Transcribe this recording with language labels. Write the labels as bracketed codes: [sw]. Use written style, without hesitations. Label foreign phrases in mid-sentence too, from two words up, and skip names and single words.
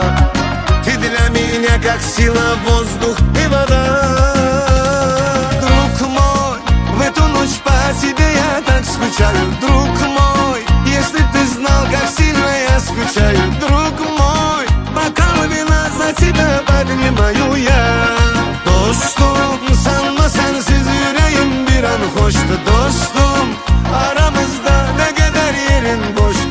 [ru] Ты для меня как сила, воздух и вода. Друг мой, в эту ночь по тебе я так скучаю. Друг мой, если ты знал, как сильно я скучаю. Друг мой, бокал вина за тебя поднимаю я. [tr] Dostum, sanma sensiz yüreğim bir an hoştu. Dostum, aramızda ne kadar yerin boştu.